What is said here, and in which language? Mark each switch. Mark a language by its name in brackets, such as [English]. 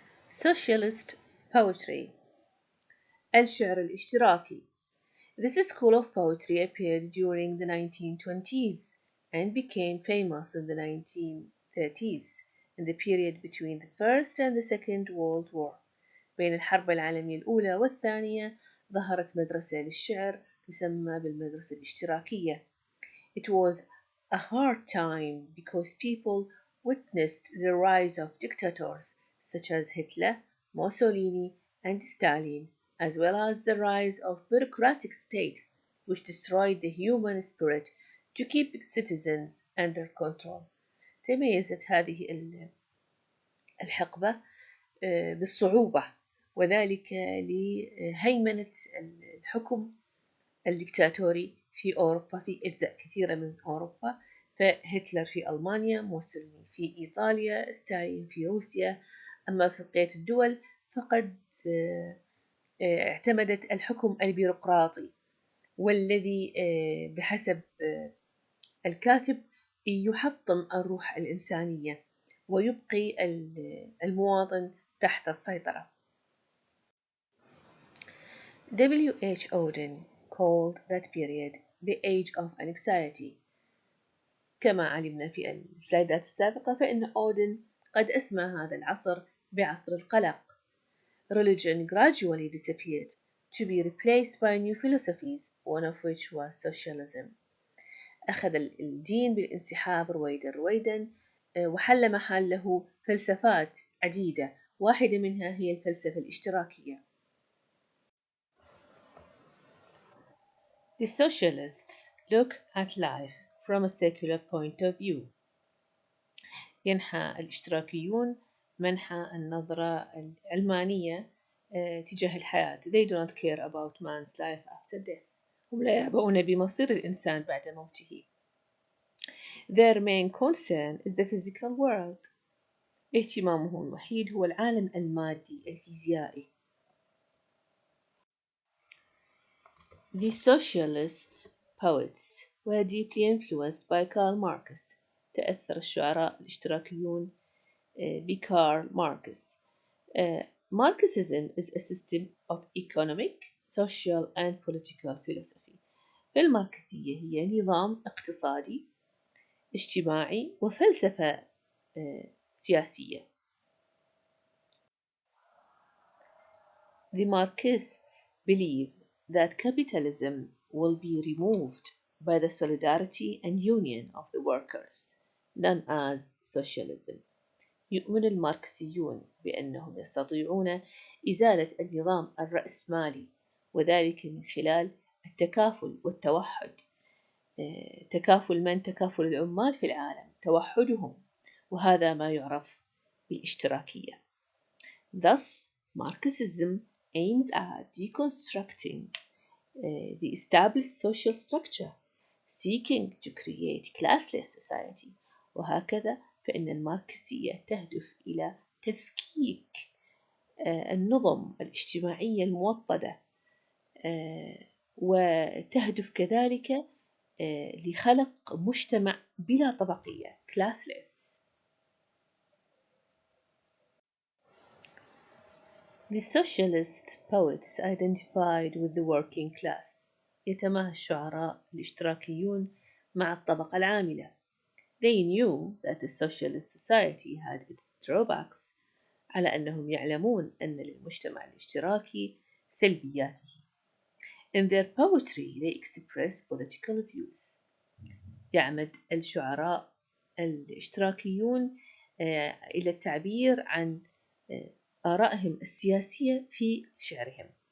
[English] Socialist Poetry. [Arabic] الشعر الاشتراكي. [English] This school of poetry appeared during the 1920s and became famous in the 1930s, in the period between the First and the Second World War. [Arabic] بين الحرب العالمية الأولى والثانية ظهرت مدرسة للشعر تسمى بالمدرسة الاشتراكية. [English] It was a hard time because people witnessed the rise of dictators such as Hitler, Mussolini, and Stalin, as well as the rise of bureaucratic state which destroyed the human spirit to keep citizens under control. [Arabic] تميزت هذه الحقبة بالصعوبة، وذلك لهيمنة الحكم الدكتاتوري في أوروبا، في أجزاء كثيرة من أوروبا، فهتلر في ألمانيا، موسوليني في إيطاليا، ستالين في روسيا. أما في بقية الدول فقد اعتمدت الحكم البيروقراطي، والذي بحسب الكاتب يحطم الروح الإنسانية ويبقي المواطن تحت السيطرة. [English] W. H. Auden called that period the Age of Anxiety. [Arabic] كما علمنا في السلايدات السابقة فإن أودن قد أسمى هذا العصر بعصر القلق. [English] Religion gradually disappeared to be replaced by new philosophies, one of which was socialism. [Arabic] أخذ الدين بالانسحاب رويدا وحل محله فلسفات عديدة، واحدة منها هي الفلسفة الاشتراكية. [English] The socialists look at life from a secular point of view. [Arabic] ينحى الاشتراكيون منحى النظرة العلمانية تجاه الحياة. [English] They do not care about man's life after death. [Arabic] هم لا يعبؤون بمصير الإنسان بعد موته. [English] Their main concern is the physical world. [Arabic] اهتمامهم الوحيد هو العالم المادي الفيزيائي. [English] The socialist poets were deeply influenced by Karl Marx. [Arabic] تأثر الشعراء الاشتراكيون بكارل ماركس. [English] Marxism is a system of economic, social and political philosophy. [Arabic] فالماركسية هي نظام اقتصادي اجتماعي وفلسفة سياسية. [English] The Marxists believe that capitalism will be removed by the solidarity and union of the workers, known as socialism. [Arabic] يؤمن الماركسيون بأنهم يستطيعون إزالة النظام الرأسمالي وذلك من خلال التكافل والتوحد. تكافل العمال في العالم توحدهم، وهذا ما يعرف بالاشتراكية. [English] Thus, Marxism aims at deconstructing the established social structure, seeking to create classless society. [Arabic] وهكذا فإن الماركسية تهدف إلى تفكيك النظم الاجتماعية الموطدة، وتهدف كذلك لخلق مجتمع بلا طبقية classless. [English] The socialist poets identified with the working class. [Arabic] يتماهى الشعراء الاشتراكيون مع الطبقة العاملة. [English] They knew that the socialist society had its drawbacks. [Arabic] على أنهم يعلمون أن للمجتمع الاشتراكي سلبياته. [English] In their poetry they express political views. [Arabic] يعمد الشعراء الاشتراكيون إلى التعبير عن آرائهم السياسية في شعرهم.